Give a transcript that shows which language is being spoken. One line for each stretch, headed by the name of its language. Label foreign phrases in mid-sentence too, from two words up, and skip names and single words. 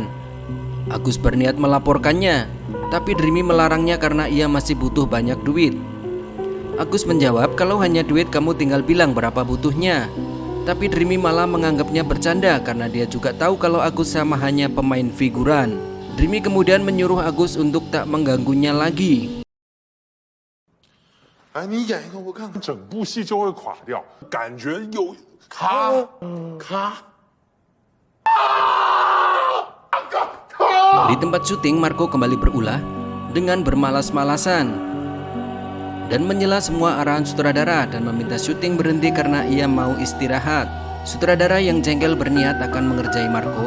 Indonesian: Agus berniat melaporkannya, tapi Dreamy melarangnya karena ia masih butuh banyak duit. Agus menjawab kalau hanya duit kamu tinggal bilang berapa butuhnya. Tapi Dreamy malah menganggapnya bercanda karena dia juga tahu kalau Agus sama hanya pemain figuran. Dreamy kemudian menyuruh Agus untuk tak mengganggunya lagi.
Chinese: 哎，你演一个我看看。整部戏就会垮掉，感觉有咔咔。
Indonesian: Di tempat syuting, Marco kembali berulah dengan bermalas-malasan dan menyela semua arahan sutradara dan meminta syuting berhenti karena ia mau istirahat. Sutradara yang jengkel berniat akan mengerjai Marco.